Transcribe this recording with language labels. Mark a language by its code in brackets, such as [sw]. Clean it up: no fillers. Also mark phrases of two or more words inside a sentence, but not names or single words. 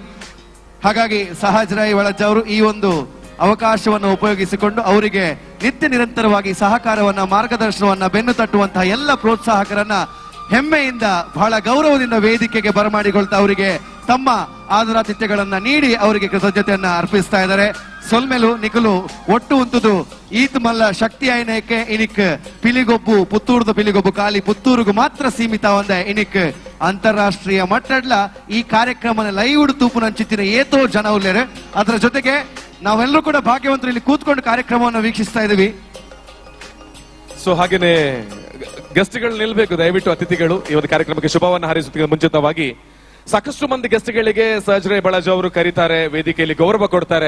[kn] ಹಾಗಾಗಿ ಸಹಜ್ ರೈ ಬಾಳಾಜ ಅವರು ಈ ಒಂದು ಅವಕಾಶವನ್ನು ಉಪಯೋಗಿಸಿಕೊಂಡು ಅವರಿಗೆ ನಿತ್ಯ ನಿರಂತರವಾಗಿ ಸಹಕಾರವನ್ನ, ಮಾರ್ಗದರ್ಶನವನ್ನ, ಬೆನ್ನು ತಟ್ಟುವಂತಹ ಎಲ್ಲ ಪ್ರೋತ್ಸಾಹಕರನ್ನ ಹೆಮ್ಮೆಯಿಂದ ಬಹಳ ಗೌರವದಿಂದ ವೇದಿಕೆಗೆ ಬರಮಾಡಿಕೊಳ್ತಾ ಅವರಿಗೆ ತಮ್ಮ ಆದರಾತಿಥ್ಯಗಳನ್ನ ನೀಡಿ ಅವರಿಗೆ ಕೃತಜ್ಞತೆಯನ್ನ ಅರ್ಪಿಸ್ತಾ ಇದ್ದಾರೆ. [tcy] ಸೊಲ್ಮೆಲು ನಿಕಲು ಒಟ್ಟು ಉಂತುದು ಈತ್ ಮಲ್ಲ ಶಕ್ತಿ ಆಯ್ನಕ್ಕೆ ಇನಿಕ್ ಪಿಲಿಗೊಬ್ಬು ಪುತ್ತೂರ್ದ ಪಿಲಿಗೊಬ್ಬು ಖಾಲಿ ಪುತ್ತೂರಿಗೂ ಮಾತ್ರ ಸೀಮಿತ ಒಂದೇ ಇನಿಕ್ ಅಂತಾರಾಷ್ಟ್ರೀಯ ಮಟ್ಟಡ್ಲ ಈ ಕಾರ್ಯಕ್ರಮನ ಲೈವ್ ತೂಪು ನಂಚಿತ್ತಿನ ಏತೋ ಜನ ಉಳ್ಳೇರು. [kn] ಅದರ ಜೊತೆಗೆ ನಾವೆಲ್ಲರೂ ಕೂಡ ಭಾಗ್ಯವಂತರು ಇಲ್ಲಿ ಕೂತ್ಕೊಂಡು ಕಾರ್ಯಕ್ರಮವನ್ನು ವೀಕ್ಷಿಸ್ತಾ ಇದೀವಿ. ಸೊ ಹಾಗೇನೆ ಗೆಸ್ಟ್ಗಳು ನಿಲ್ಬೇಕು ದಯವಿಟ್ಟು. ಅತಿಥಿಗಳು ಈ ಒಂದು ಕಾರ್ಯಕ್ರಮಕ್ಕೆ ಶುಭವನ್ನು ಹಾರೈಸುತ್ತಿದ್ದ ಮುಂಚಿತವಾಗಿ ಸಾಕಷ್ಟು ಮಂದಿ ಗೆಸ್ಟ್ಗಳಿಗೆ ಸಹಜ್ ರೈ ಬಾಳಾಜ ಅವರು ಕರೀತಾರೆ, ವೇದಿಕೆಯಲ್ಲಿ ಗೌರವ ಕೊಡ್ತಾರೆ.